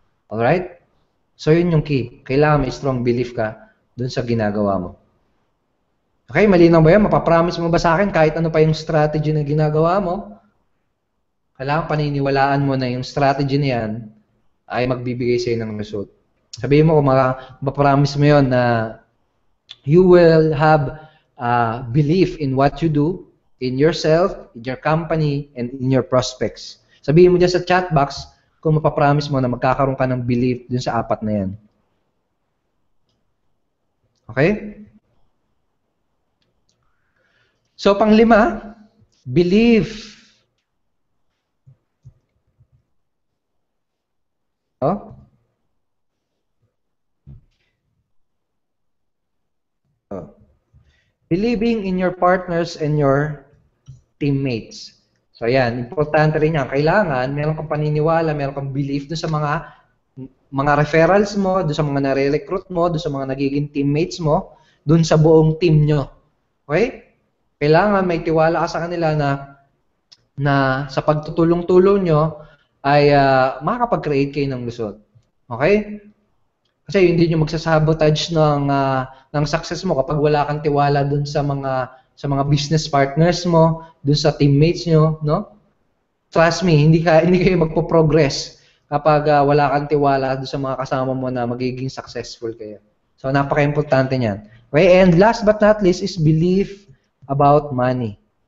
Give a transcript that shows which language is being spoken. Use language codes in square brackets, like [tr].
[tl] Alright? So yun yung key. Kailangan may strong belief ka doon sa ginagawa mo. Okay, malinaw ba yan? Mapapromise mo ba sa akin kahit ano pa yung strategy na ginagawa mo? Kailangan paniniwalaan mo na yung strategy na yan ay magbibigay sa'yo ng result. Sabihin mo kung mapapromise mo yun na [en] you will have belief in what you do, in yourself, in your company, and in your prospects. [tl] Sabihin mo dyan sa chat box kung mapapromise mo na magkakaroon ka ng belief dun sa apat na yan. Okay? So, panglima, believe. Oh? Oh. [en] Believing in your partners and your teammates. [tl] So yan, importante rin yan. Kailangan meron kang paniniwala, meron kang belief doon sa mga referrals mo, doon sa mga nare-recruit mo, doon sa mga nagiging teammates mo, doon sa buong team nyo. Okay? Kailangan may tiwala ka sa kanila na sa pagtutulong-tulong nyo ay makakapag-create kayo ng lusot. Okay? Kasi hindi nyo magsasabotage ng success mo kapag wala kang tiwala dun sa mga business partners mo, dun sa teammates nyo, no? Trust me, hindi kayo magpo-progress kapag wala kang tiwala dun sa mga kasama mo na magiging successful kayo. So napaka-importante niyan. [en] Okay, and last but not least is belief about money.